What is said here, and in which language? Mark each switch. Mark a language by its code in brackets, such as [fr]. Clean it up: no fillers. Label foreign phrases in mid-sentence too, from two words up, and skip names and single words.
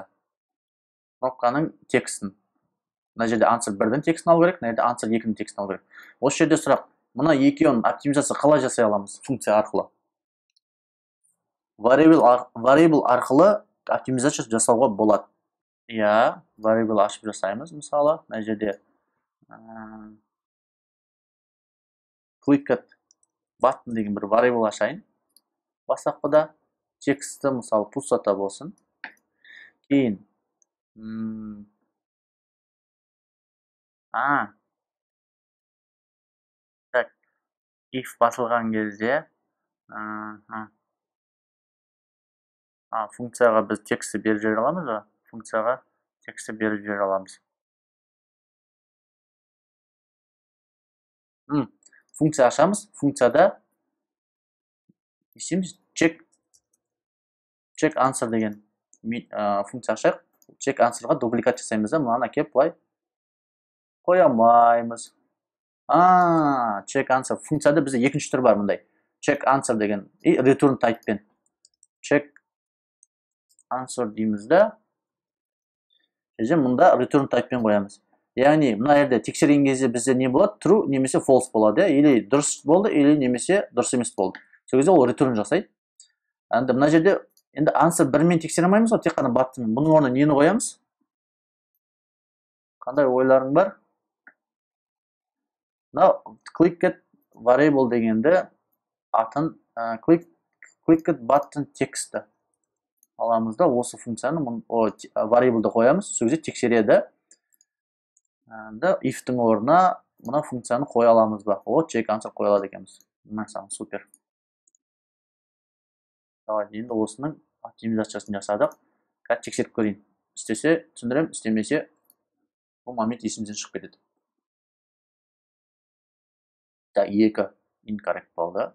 [kk] Кнопканың текстін. Мына жерде answer 1-дің текстін алу керек, мына жерде answer 2-дің текстін алу керек. Осы жерде сұрақ, мына екеуін оптимизация қалай жасай аламыз? Функция арқылы. Variable арқылы оптимизация жасауға болады. Variable ашып жасаймыз, мысалы, мына жерде [en] clicked button [kk] деген бір variable ашайын. Бастапқыда тексті, мысалы, пустата болсын. Кейін так, if басылған кезде функцияға біз тексті беріп жібере аламыз ба? Функцияға тексті беріп жібере аламыз. Функция ашамыз. Функцияда [en] check answer [kk] деген функция ашайық. [en] Check answerға [kk] дубликат жасаймыз да, мұнан әкеп былай қойамаймыз. [en] Check answer [kk] функцияда бізде екінші түр бар мұндай. [en] Check answer [kk] деген [en] return type'пен. Check answer [kk] дейміз да. Мұнда [en] return type'пен [kk] қоямыз. Яғни, мұна жерде тексерген кезде бізде не болады? True немесе false болады. Или дұрыс болды, или немесе дұрыс емес болды. Сол кезде ол return жасайды. Енді мұна жерде енді answer 1-мен тексере алмаймыз ғой, тек қана button. Бұның орнына нені қоямыз? Қандай ойларың бар? [en] Clicked variable [kk] дегенді атын [en] clicked button [kk] тексті аламыз да, осы функцияны variable'ды қоямыз, сол кезде тексереді. If-тің орнына мұна функцияны қоя аламыз ба? [en] Check answer [kk] қоя алады екенбіз. Мысалы, супер. Енді осының оптимизациясын жасадық. Қазір тексеріп көрейін. Істесе түсіндірем, істемесе бұл момент есімден шығып кетеді. Так, 2 incorrect болды.